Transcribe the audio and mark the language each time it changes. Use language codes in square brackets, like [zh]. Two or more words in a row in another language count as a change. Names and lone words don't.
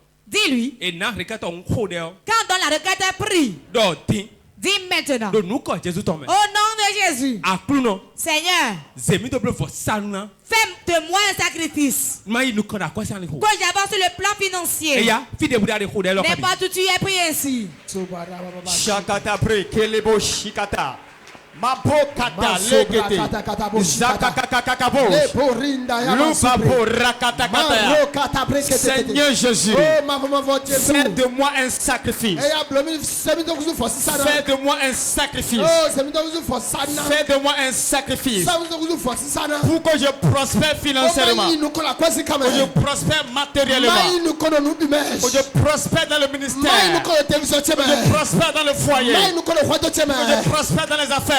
[fr] Dis-lui, quand dans la requête est pris, Dis maintenant. Au nom de Jésus. Seigneur. Fais de moi un sacrifice. Quand j'avance sur le plan financier. N'importe où tu es, prie ainsi. Shakata bre kelebo shikata. Mabokata legete zakakakakabo lubabo rakatakata. Seigneur Jésus, fais de moi un sacrifice. Fais de moi un sacrifice. Fais de moi un sacrifice pour que je prospère financièrement, que je prospère matériellement, que je prospère dans le ministère, que je prospère dans le foyer, que je prospère dans les affaires.